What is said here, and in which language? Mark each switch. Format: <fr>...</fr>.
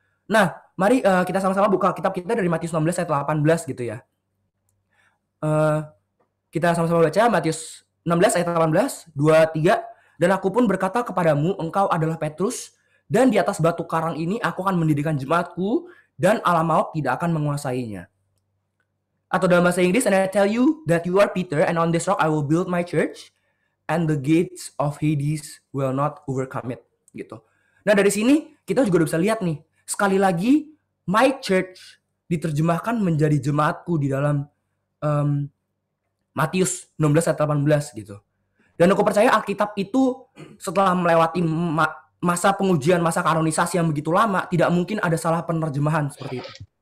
<id>Nah, mari kita sama-sama buka kitab kita dari Matius 16 ayat 18 gitu ya. Kita sama-sama baca Matius 16 ayat 18, 2, 3. Dan aku pun berkata kepadamu, engkau adalah Petrus, dan di atas batu karang ini aku akan mendirikan jemaatku, dan alam maut tidak akan menguasainya. Atau dalam bahasa Inggris,</id> <en>and I tell you that you are Peter, and on this rock I will build my church, and the gates of Hades will not overcome it.</en> <id>Gitu. Nah, dari sini kita juga udah bisa lihat nih, sekali lagi</id> <en>my church</en> <id>diterjemahkan menjadi jemaatku di dalam Matius 16 ayat 18 gitu. Dan aku percaya Alkitab itu setelah melewati masa pengujian, masa kanonisasi yang begitu lama, tidak mungkin ada salah penerjemahan seperti itu.</id>